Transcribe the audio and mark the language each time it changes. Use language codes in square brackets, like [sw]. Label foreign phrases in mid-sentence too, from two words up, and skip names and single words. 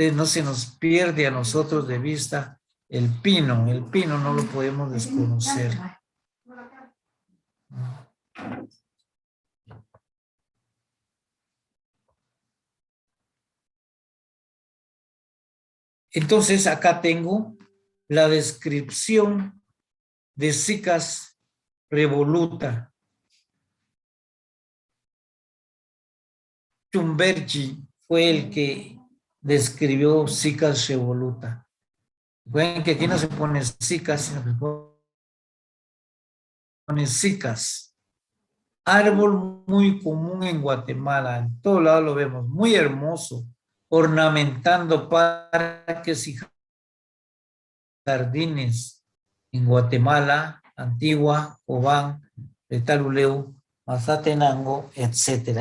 [es] Entonces no se nos pierde a nosotros de vista el pino no lo podemos desconocer. Entonces acá tengo la descripción de Cicas revoluta. Schumbergi fue el que describió Cicas revoluta. Recuerden que aquí no se pone Cicas, sino que pone Cicas. Árbol muy común en Guatemala, en todo lado lo vemos, muy hermoso, ornamentando parques y jardines en Guatemala, Antigua, Cobán, Retaluleu, Mazatenango, etcétera.